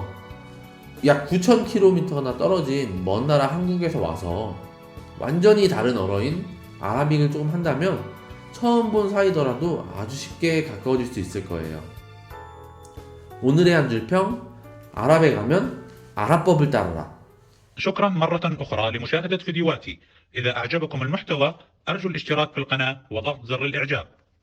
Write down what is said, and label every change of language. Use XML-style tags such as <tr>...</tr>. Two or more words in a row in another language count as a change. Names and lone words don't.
<ko>약 9,000km나 떨어진 먼 나라 한국에서 와서 완전히 다른 언어인 아라빅을 조금 한다면 처음 본 사이더라도 아주 쉽게 가까워질 수 있을 거예요. 오늘의 한 줄 평, 아랍에 가면 아랍법을 따르라.</ko> <ar>شكرا مرة أخرى لمشاهدة فيديوهاتي. إذا أعجبكم المحتوى أرجو الاشتراك في القناة وضغط زر الإعجاب.</ar>